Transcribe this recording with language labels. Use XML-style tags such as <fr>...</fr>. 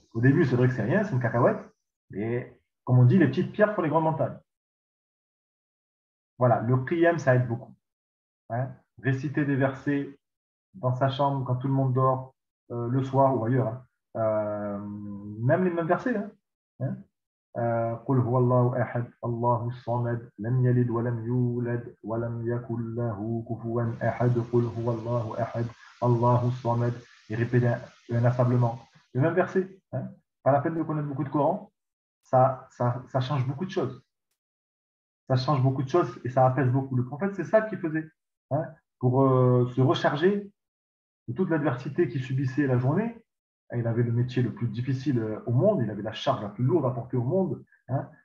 <fr>Au début, c'est vrai que c'est rien, c'est une cacahuète. Mais comme on dit, les petites pierres font les grandes montagnes. Voilà, le qiyam, ça aide beaucoup, hein. Réciter des versets dans sa chambre quand tout le monde dort, le soir ou ailleurs, hein. Même les mêmes versets, hein. Hein.</fr> <ar>قل هو الله أحد الله الصمد لم يلد ولم يولد ولم يكن له كفوا أحد قل هو الله أحد الله الصمد</ar> <fr>et répéter inlassablement le même verset, hein. Pas la peine de connaître beaucoup de Coran, ça change beaucoup de choses. Ça change beaucoup de choses et ça apaise beaucoup. Le prophète, c'est ça qu'il faisait, hein, pour se recharger de toute l'adversité qu'il subissait la journée. Il avait le métier le plus difficile au monde, il avait la charge la plus lourde à porter au monde, hein.</fr>